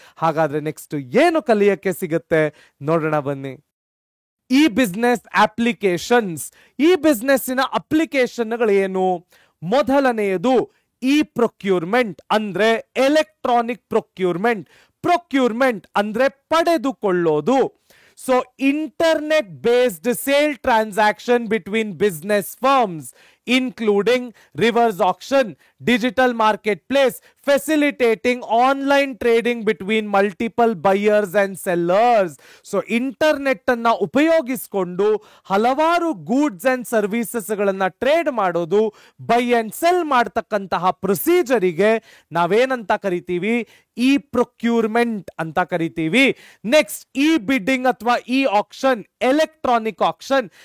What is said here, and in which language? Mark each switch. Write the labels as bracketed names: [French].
[Kannada] ಹಾಗಾದ್ರೆ ನೆಕ್ಸ್ಟ್ ಏನು ಕಲಿಯಕ್ಕೆ ಸಿಗುತ್ತೆ ನೋಡೋಣ ಬನ್ನಿ. ಈ ಬಿಸ್ನೆಸ್ ಅಪ್ಲಿಕೇಶನ್ಸ್. ಈ ಬಿಸ್ನೆಸ್ಸಿನ ಅಪ್ಲಿಕೇಶನ್ಗಳು ಏನು? ಮೊದಲನೆಯದು ಇ ಪ್ರೊಕ್ಯೂರ್ಮೆಂಟ್ ಅಂದ್ರೆ ಎಲೆಕ್ಟ್ರಾನಿಕ್ ಪ್ರೊಕ್ಯೂರ್ಮೆಂಟ್. ಪ್ರೊಕ್ಯೂರ್ಮೆಂಟ್ ಅಂದ್ರೆ ಪಡೆದುಕೊಳ್ಳೋದು. [English] So internet based sale transaction between business firms. including reverse auction, digital marketplace, facilitating online trading between multiple buyers and sellers. [Kannada] So internet ಅನ್ನ ಉಪಯೋಗಿಸಿಕೊಂಡು ಹಲವಾರು ಗೂಡ್ಸ್ ಅಂಡ್ ಸರ್ವಿಸಸ್ ಗಳನ್ನ trade ಮಾಡೋದು, by and sell ಮಾಡತಕ್ಕಂತಹ ಪ್ರೊಸೀಜರಿಗೆ ನಾವೇನಂತ ಕರಿತೀವಿ? E procurement ಅಂತ ಕರಿತೀವಿ. ನೆಕ್ಸ್ಟ್ ಇ ಬಿಡ್ಡಿಂಗ್ ಅಥವಾ ಇ ಆಕ್ಷನ್, ಎಲೆಕ್ಟ್ರಾನಿಕ್ ಆಕ್ಷನ್.